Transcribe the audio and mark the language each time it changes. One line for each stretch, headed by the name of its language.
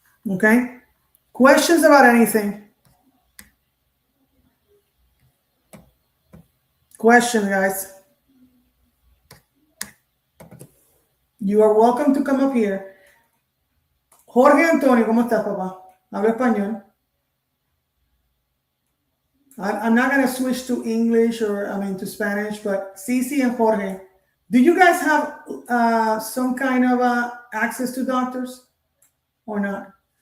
English: Okay, questions about anything? Question, guys. You are welcome to come up here.
Spanish: Jorge Antonio, ¿cómo estás, papá? Habla español.
English: I'm not going to switch to English to Spanish, but Cici and Jorge, do you guys have some kind of access to doctors or not?